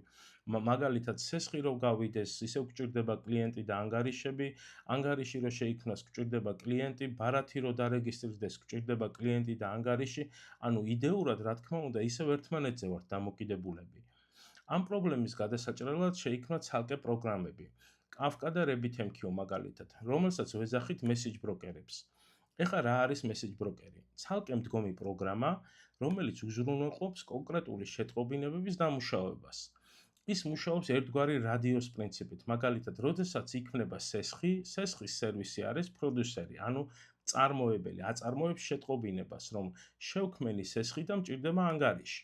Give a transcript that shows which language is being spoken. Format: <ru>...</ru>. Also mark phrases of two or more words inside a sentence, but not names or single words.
<ka>მაგალითად, სესხი რო გავიდეს, ისევ გჭირდება კლიენტი და ანგარიშები, ანგარიში რო შეიქმნას, გჭირდება კლიენტი, ბარათი რო დარეგისტრირდეს, გჭირდება კლიენტი და ანგარიში, ანუ იდეურად, რა თქმა უნდა, ისევ ერთმანეთზე ვართ დამოკიდებულები. ამ პრობლემის გადასაჭრელად შეიქმნა ცალკე პროგრამები. Kafka და RabbitMQ მაგალითად, რომელსაც ვეძახით</ka> <en>message broker-ებს.</en> <ka>ეხლა რა არის</ka> <en>message broker-ი?</en> <ka>ცალკე მდგომი პროგრამა, რომელიც უზრუნველყოფს კონკრეტული შეტყობინებების დამუშავებას. ის მუშაობს ერთგვარი რადიოს პრინციპით. მაგალითად, როდესაც იქმნება სესხი, სესხის სერვისი არის პროდიუსერი, ანუ წარმოებელი, აწარმოებს შეტყობინებას, რომ შევქმენი სესხი და მჭირდება ანგარიში.</ka>